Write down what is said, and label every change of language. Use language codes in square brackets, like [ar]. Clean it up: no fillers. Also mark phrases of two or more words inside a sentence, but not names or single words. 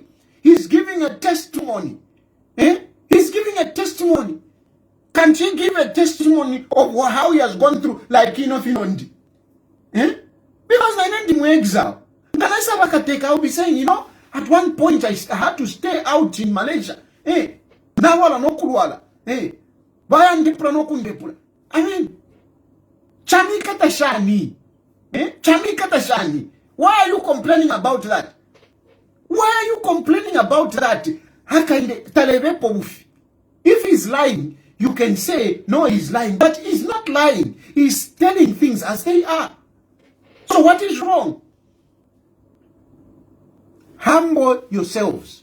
[en] He's giving a testimony. He's giving a testimony. Can't he give a testimony of how he has gone through, like Finondi? Because I need him exile. Then I will be saying, At one point, I had to stay out in Malaysia. [bem] Hey, nawala no kulwala. Hey, bayandipra no kundepura. [en] I mean, [bem] chamika tashani. Chamika tashani. [en] Why are you complaining about that? Why are you complaining about that? If he's lying, you can say, no, he's lying. But he's not lying. He's telling things as they are. So what is wrong? Humble yourselves.